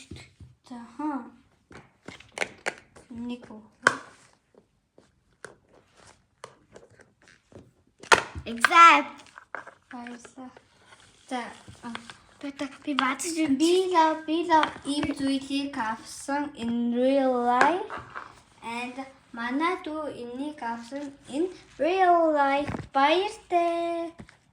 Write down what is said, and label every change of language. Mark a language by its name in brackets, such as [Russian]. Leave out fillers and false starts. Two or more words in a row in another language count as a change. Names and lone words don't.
[Mongolian] За нэг үү. Exact. Баярлалаа. За би бацж би лав ийм зүйлийг авсан [English] in real life and [Mongolian] манай дүү энийг авсан [English] in real life. [Mongolian] Баяртай.